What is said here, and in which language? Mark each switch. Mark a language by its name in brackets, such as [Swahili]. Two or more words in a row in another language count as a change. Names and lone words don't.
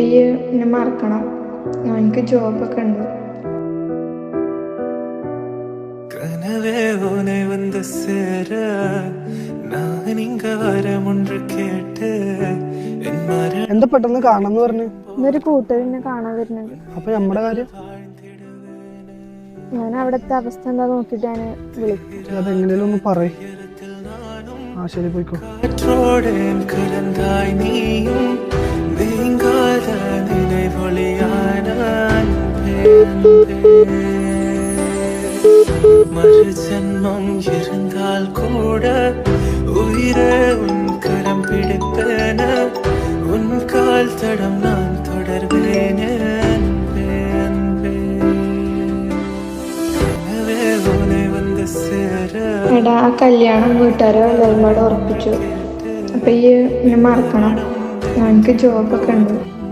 [Malayalam] ഈ എന്നെ മറക്കണം. എനിക്ക് ജോബൊക്കെ ഉണ്ട്. [Tamil] கனவே உனை வந்து சேர நான் இங்க வரம் ஒன்று கேட்டு [Malayalam] എന്താ പെട്ടെന്ന് കാണാന്ന് പറഞ്ഞു? ഇന്നൊരു കൂട്ടുകാരനെ കാണാൻ വരുന്നുണ്ട്. അപ്പൊ നമ്മുടെ കാര്യം ഞാൻ അവിടുത്തെ അവസ്ഥ എന്താ നോക്കിട്ട് ഞാൻ വിളിക്കും. അതെങ്ങനെയാലും ഒന്ന് പറയ്. ആ ശരി, പോയിക്കോ. [Tamil] கலந்தாய் நீயும் நீங்காத நினைவொளியான மறு ஜன்மம் இருந்தால் கூட உயிரே உன் கரம் பிடிப்பேன உன் கால் தடம் நான் தொடர்வேன் அன்பே அன்பே கனவே உனை வந்து சேர. [Malayalam] എടാ, ആ കല്യാണം വീട്ടുകാരെ എല്ലാവരും കൂടെ ഉറപ്പിച്ചു. അപ്പൊ ഈ എന്നെ മറക്കണം. എനിക്ക് ജോബൊക്കെ ഉണ്ട്.